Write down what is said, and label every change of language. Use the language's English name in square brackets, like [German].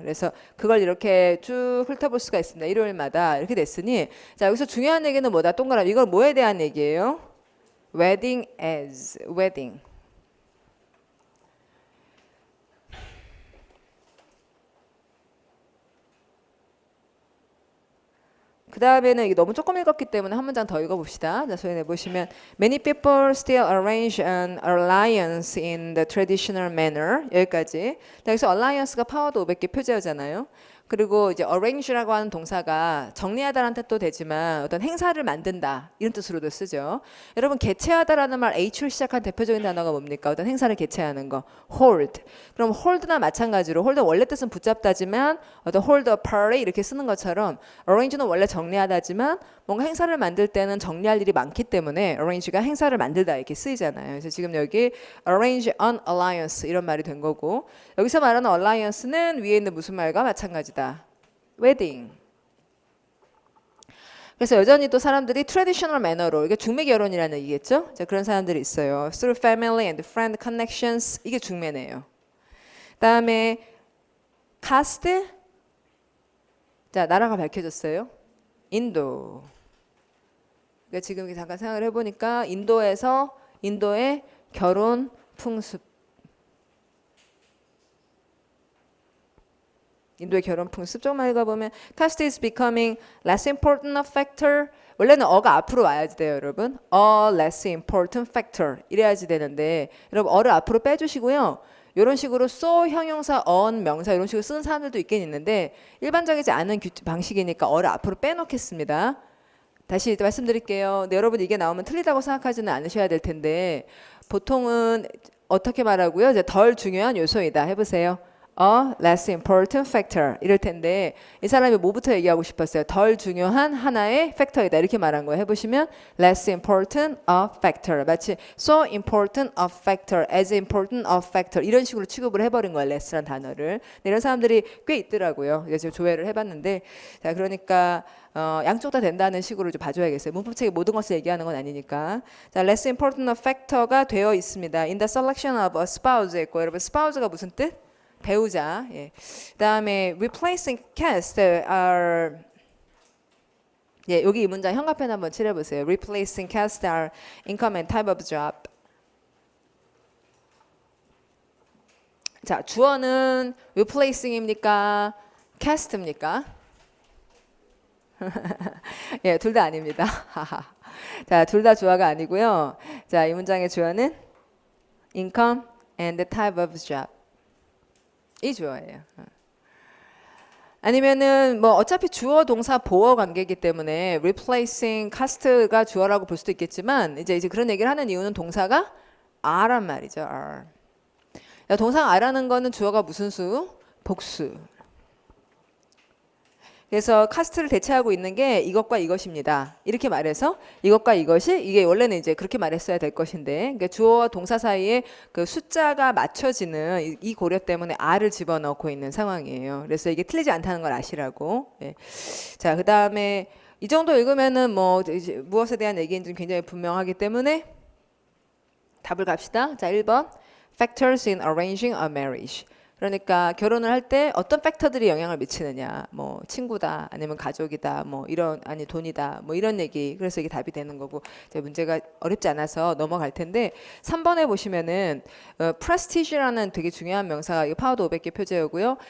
[Korean] 그래서 그걸 이렇게 쭉 훑어볼 수가 있습니다. 일요일마다 이렇게 됐으니 자 여기서 중요한 얘기는 뭐다 동그라미 이걸 뭐에 대한 얘기예요? [English] wedding ads, wedding. [Korean] 그 다음에는 이게 너무 조금 읽었기 때문에 한 문장 더 읽어봅시다. 자, 소연해 보시면 [English] Many people still arrange an alliance in the traditional manner. [Korean] 여기까지. 자, 여기서 alliance가 파워드 500개 표제어잖아요. 그리고 이제 arrange라고 하는 동사가 정리하다라는 뜻도 되지만 어떤 행사를 만든다 이런 뜻으로도 쓰죠. 여러분 개최하다라는 말 H로 시작한 대표적인 단어가 뭡니까? 어떤 행사를 개최하는 거 hold. 그럼 hold나 마찬가지로 hold 원래 뜻은 붙잡다지만 어떤 [English] hold a party [Korean] 이렇게 쓰는 것처럼 arrange는 원래 정리하다지만 뭔가 행사를 만들 때는 정리할 일이 많기 때문에 arrange가 행사를 만들다 이렇게 쓰이잖아요. 그래서 지금 여기 [English] arrange an alliance [Korean] 이런 말이 된 거고 여기서 말하는 alliance는 위에 있는 무슨 말과 마찬가지다. 웨딩. 그래서 여전히 또 사람들이 트래디셔널 매너로 이게 중매 결혼이라는 얘기겠죠? 자, 그런 사람들이 있어요. [English] Through family and friend connections [Korean] 이게 중매네요. 그다음에 카스트. 자, 나라가 밝혀졌어요. 인도. 그러니까 지금 잠깐 생각을 해보니까 인도의 결혼 풍습. 인도의 결혼 풍습 조금만 읽어보면 [English] caste is becoming less important a factor. [Korean] 원래는 어가 앞으로 와야지 돼요, 여러분. [English] A less important factor [Korean] 이래야지 되는데 여러분 어를 앞으로 빼주시고요. 이런 식으로 so 형용사, on 명사 이런 식으로 쓰는 사람들도 있긴 있는데 일반적이지 않은 방식이니까 어를 앞으로 빼놓겠습니다. 다시 말씀드릴게요. 네, 여러분 이게 나오면 틀리다고 생각하지는 않으셔야 될 텐데 보통은 어떻게 말하고요? 이제 덜 중요한 요소이다 해보세요. [English] A less important factor [Korean] 이럴 텐데 이 사람이 뭐부터 얘기하고 싶었어요? 덜 중요한 하나의 팩터이다 이렇게 말한 거예요. 해보시면 [English] less important a factor [Korean] 마치 [English] so important a factor, as important a factor [Korean] 이런 식으로 취급을 해버린 거예요. less란 단어를. 이런 사람들이 꽤 있더라고요. 지금 조회를 해봤는데 자 그러니까 양쪽 다 된다는 식으로 좀 봐줘야겠어요. 문법책에 모든 것을 얘기하는 건 아니니까. 자, [English] less important a factor [Korean] 가 되어 있습니다. [English] In the selection of a spouse [Korean] 있고 여러분 [English] spouse가 무슨 뜻? [Korean] 배우자. 예. 그다음에 [English] replacing cast are [Korean] 예, 여기 이 문장 현가편 한번 칠해 보세요. [English] replacing cast are income and type of job. [Korean] 자, 주어는 replacing입니까? cast입니까? 예, 둘 다 아닙니다. 자, 둘 다 주어가 아니고요. 자, 이 문장의 주어는 [English] income and the type of job. [Korean] 이 주어예요. 아니면은 뭐 어차피 주어 동사 보어 관계이기 때문에 replacing cast가 주어라고 볼 수도 있겠지만 이제 그런 얘기를 하는 이유는 동사가 are란 말이죠. [English] are. [Korean] 동사 are라는 거는 주어가 무슨 수? 복수. 그래서 카스트를 대체하고 있는 게 이것과 이것입니다. 이렇게 말해서 이것과 이것이 이게 원래는 이제 그렇게 말했어야 될 것인데 그러니까 주어와 동사 사이에 그 숫자가 맞춰지는 이 고려 때문에 are를 집어넣고 있는 상황이에요. 그래서 이게 틀리지 않다는 걸 아시라고. 예. 자, 그다음에 이 정도 읽으면은 뭐 이제 무엇에 대한 얘기인지는 굉장히 분명하기 때문에 답을 갑시다. 자, 1번. [English] Factors in arranging a marriage. [Korean] 그러니까 결혼을 할 때 어떤 팩터들이 영향을 미치느냐. 뭐 친구다, 아니면 가족이다, 뭐 이런 아니 돈이다, 뭐 이런 얘기. 그래서 이게 답이 되는 거고. 이제 문제가 어렵지 않아서 넘어갈 텐데 3번에 보시면은 prestige라는 되게 중요한 명사가 이거 파워드 500개 표제어고요.